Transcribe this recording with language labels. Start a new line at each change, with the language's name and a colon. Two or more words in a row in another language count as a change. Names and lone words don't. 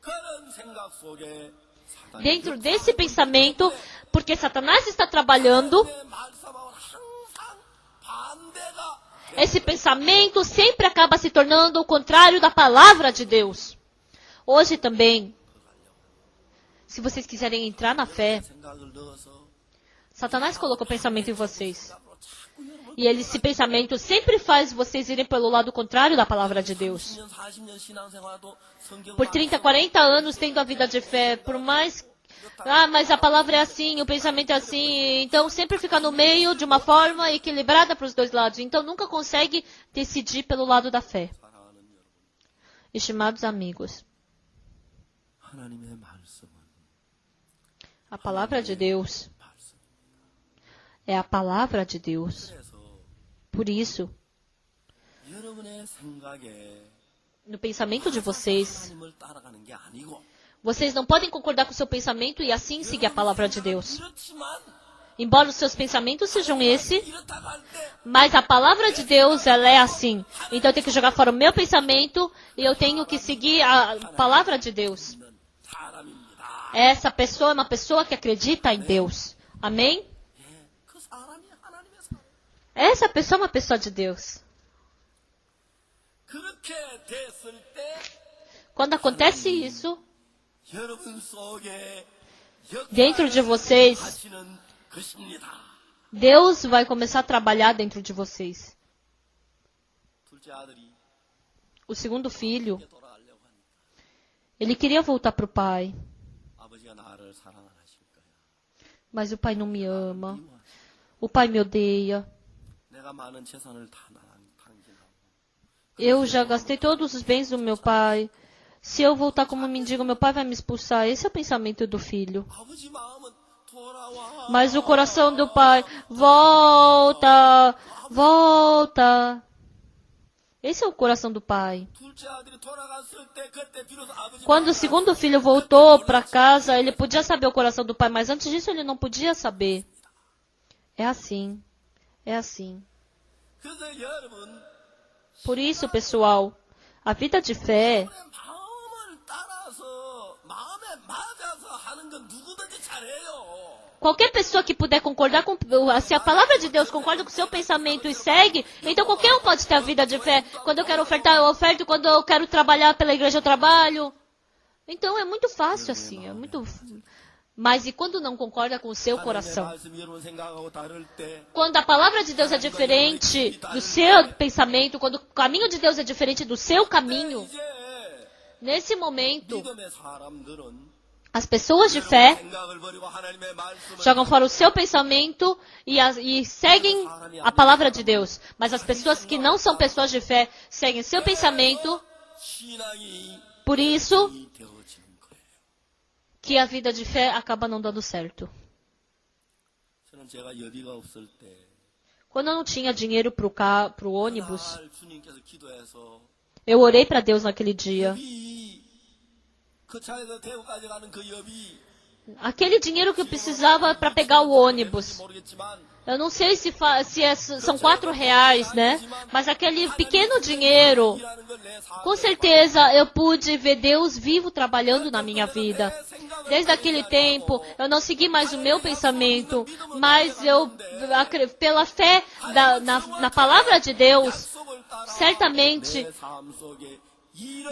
Portuguese: Dentro desse pensamento, porque Satanás está trabalhando, esse pensamento sempre acaba se tornando o contrário da palavra de Deus. Hoje também, se vocês quiserem entrar na fé, Satanás colocou pensamento em vocês. E esse pensamento sempre faz vocês irem pelo lado contrário da palavra de Deus.
Korean: 10년, 40년 신앙생활도 성경
Portuguese: Por 30, 40 anos tendo a vida de fé, por mais... mas a palavra é assim, o pensamento é assim. Então sempre fica no meio de uma forma equilibrada para os dois lados. Então nunca consegue decidir pelo lado da fé.
Korean: 사랑하는 여러분,
Portuguese: Estimados amigos,
Korean: 하나님의 말씀은
Portuguese: a palavra de Deus
Korean: 말씀.
Portuguese: é a palavra de Deus.
Korean: 그래서
Portuguese: Por isso,
Korean: 여러분의 생각에
Portuguese: no pensamento de vocês,
Korean: 하나님을 따라가는 게 아니고
Portuguese: vocês não podem concordar com o seu pensamento e assim seguir a palavra de Deus.
Korean: 이렇지만
Portuguese: Embora os seus pensamentos sejam esse,
Korean: 이렇다고 할 때
Portuguese: mas a palavra de Deus, ela é assim. Então eu tenho que jogar fora o meu pensamento e eu tenho que seguir a palavra de Deus.
Korean: 사람입니다.
Portuguese: Essa pessoa é uma pessoa que acredita em Deus. Amém?
Korean: 그 사람이 하나님의 사람.
Portuguese: Essa pessoa é uma pessoa de Deus.
Korean: 그렇게 됐을 때
Portuguese: Quando acontece isso,
Korean: 여러분 속에
Portuguese: dentro de vocês,
Korean: 하시는 것입니다.
Portuguese: Deus vai começar a trabalhar dentro de vocês.
Korean: 둘째 아들이
Portuguese: O segundo filho,
Korean: 돌아가려고 하니까
Portuguese: ele queria voltar para o pai,
Korean: 아버지가 나를 사랑 안 하실 거야.
Portuguese: mas o pai não me ama. O pai me odeia.
Korean: 내가 많은 재산을 다 당긴하고
Portuguese: Eu já gastei todos os bens do meu pai. Se eu voltar como mendigo, meu pai vai me expulsar. Esse é o pensamento do filho.
Korean: 아버지 마음은 돌아와.
Portuguese: Mas o coração do pai, volta, volta. Esse é o coração do pai.
Korean: 둘째 아들이 돌아갔을 때 그때 비로소 아버지
Portuguese: Quando o segundo filho voltou para casa, ele podia saber o coração do pai, mas antes disso ele não podia saber. É assim. É assim.
Korean: 그래서 여러분
Portuguese: Por isso, pessoal, a vida de fé,
Korean: 마음을 따라서 마음에 맞아서 하는 건 누구든지 잘해요.
Portuguese: qualquer pessoa que puder concordar com... Se a palavra de Deus concorda com o seu pensamento e segue, então qualquer um pode ter a vida de fé. Quando eu quero ofertar, eu oferto. Quando eu quero trabalhar pela igreja, eu trabalho. Então é muito fácil assim. É muito... Mas e quando não concorda com o seu coração?
Korean: 말씀 여러분 생각하고 다를 때
Portuguese: Quando a palavra de Deus é diferente do seu pensamento, quando o caminho de Deus é diferente do seu caminho,
Korean: 이제
Portuguese: nesse momento,
Korean: 믿음의 사람들은
Portuguese: as pessoas de fé
Korean: 생각을 버리고 하나님의 말씀을
Portuguese: jogam fora o seu pensamento e seguem a palavra de Deus. Mas as pessoas que não são pessoas de fé seguem seu pensamento,
Korean: 신앙이
Portuguese: por isso
Korean: 되어지는 거예요.
Portuguese: que a vida de fé acaba não dando certo.
Korean: 저는 제가 여비가 없을 때
Portuguese: Quando eu não tinha dinheiro para o ônibus,
Korean: 날 주님께서 기도해서
Portuguese: eu orei para Deus naquele dia.
Korean: 그 차에서 태우 가져가는 그 여비
Portuguese: Aquele dinheiro que eu precisava para pegar o ônibus.
Korean: 모르겠지만
Portuguese: Eu não sei se são R$4, né? Mas aquele pequeno dinheiro,
Korean: 이라는 걸 내 삶
Portuguese: com certeza eu pude ver Deus vivo trabalhando na minha vida. Desde aquele tempo, eu não segui mais o meu pensamento, mas eu, pela fé na palavra de Deus, certamente
Korean: 내 삶 속에 이런